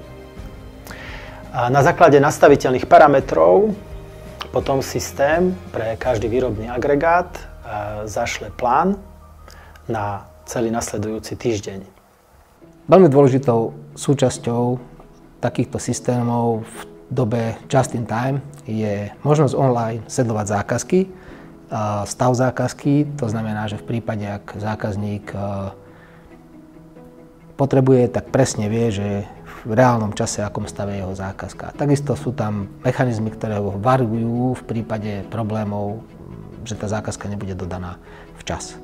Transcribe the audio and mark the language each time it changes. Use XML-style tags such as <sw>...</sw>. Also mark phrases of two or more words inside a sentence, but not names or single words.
<sk>Na základe nastaviteľných parametrov potom systém pre každý výrobný agregát zašle plán na celý nasledujúci týždeň. Veľmi dôležitou súčasťou takýchto systémov v dobe</sk> <en>just in time</en> <sk>je možnosť online sledovať zákazky, stav zákazky, to znamená, že v prípade, ak zákazník potrebuje, tak presne vie, že v reálnom čase, akom stave jeho zákazka. Takisto sú tam mechanizmy, ktoré ho varujú v prípade problémov, že tá zákazka nebude dodaná včas.</sk>